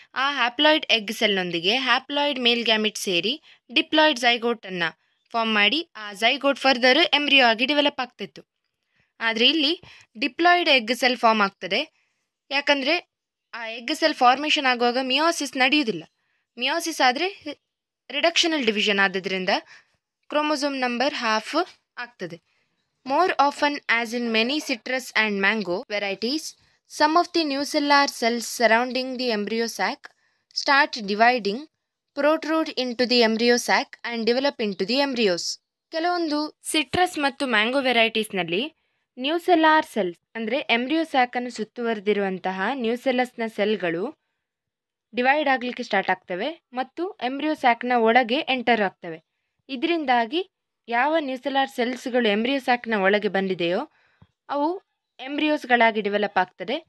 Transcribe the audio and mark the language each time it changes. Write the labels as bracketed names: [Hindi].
[Kannada] ಆ haploid egg ಸೆಲ್ನೊಂದಿಗೆ haploid male gamete ಸೇರಿ diploid ಝೈಗೋಟನ್ನು form ಮಾಡಿ ಆ ಝೈಗೋಟ್ ಫರ್ದರ್ ಎಂಬ್ರಿಯೋ ಆಗಿ ಡೆವಲಪ್ ಆಗ್ತಿತ್ತು. ಆದರೆ ಇಲ್ಲಿ ಡಿಪ್ಲಾಯ್ಡ್ ಎಗ್ ಸೆಲ್ ಫಾರ್ಮ್ ಆಗ್ತದೆ. ಯಾಕಂದರೆ ಆ ಎಗ್ ಸೆಲ್ ಫಾರ್ಮೇಷನ್ ಆಗುವಾಗ ಮಿಯಾಸಿಸ್ ನಡೆಯುವುದಿಲ್ಲ. ಮಿಯಾಸಿಸ್ ಆದರೆ reductional division ಆದದ್ರಿಂದ chromosome number half ಆಗ್ತದೆ. [English] More often, as in many citrus and mango varieties, some of the nucellar cells surrounding the embryo sac start dividing, protrude into the embryo sac and develop into the embryos. [Kannada] ಕೆಲವೊಂದು citrus ಮತ್ತು mango ವೆರೈಟೀಸ್ನಲ್ಲಿ ನ್ಯೂಸೆಲ್ಲಾರ್ cells ಅಂದರೆ embryo ಸ್ಯಾಕನ್ನು ಸುತ್ತುವರೆದಿರುವಂತಹ ನ್ಯೂಸೆಲ್ಲಸ್ನ ಸೆಲ್ಗಳು divide ಆಗಲಿಕ್ಕೆ start ಆಗ್ತವೆ ಮತ್ತು embryo ಸ್ಯಾಕ್ನ ಒಳಗೆ enter ಆಗ್ತವೆ. ಇದರಿಂದಾಗಿ ಯಾವ ನ್ಯೂಸೆಲ್ಲಾರ್ ಸೆಲ್ಸ್ಗಳು ಎಂಬ್ರಿಯೋ ಸ್ಯಾಕ್ನ ಒಳಗೆ ಬಂದಿದೆಯೋ ಅವು ಎಂಬ್ರಿಯೋಸ್ಗಳಾಗಿ ಡೆವಲಪ್ ಆಗ್ತದೆ.